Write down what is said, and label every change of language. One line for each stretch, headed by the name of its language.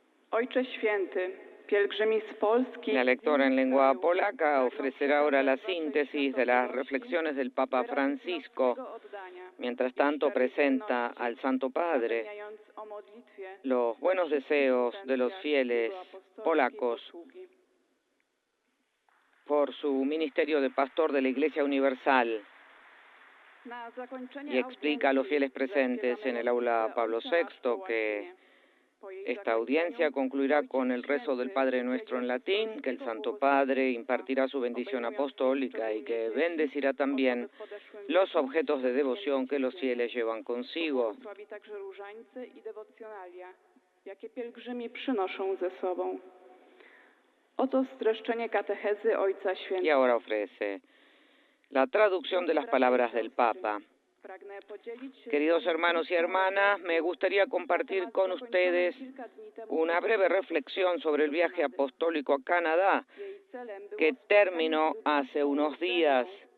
Polish: Ojcze Święty, pielgrzymi z Polski.
Spanish: La lectora en lengua polaca ofrecerá ahora la síntesis de las reflexiones del Papa Francisco. Mientras tanto presenta al Santo Padre los buenos deseos de los fieles polacos por su ministerio de pastor de la Iglesia Universal y explica a los fieles presentes en el aula Pablo VI que esta audiencia concluirá con el rezo del Padre Nuestro en latín, que el Santo Padre impartirá su bendición apostólica y que bendecirá también los objetos de devoción que los fieles llevan consigo.
Polish: Jakie pielgrzymi przynoszą ze sobą. Oto streszczenie katechezy Ojca Świętego.
Spanish: Y ahora ofrece la traducción de las palabras del Papa. Queridos hermanos y hermanas, me gustaría compartir con ustedes una breve reflexión sobre el viaje apostólico a Canadá que terminó hace unos días.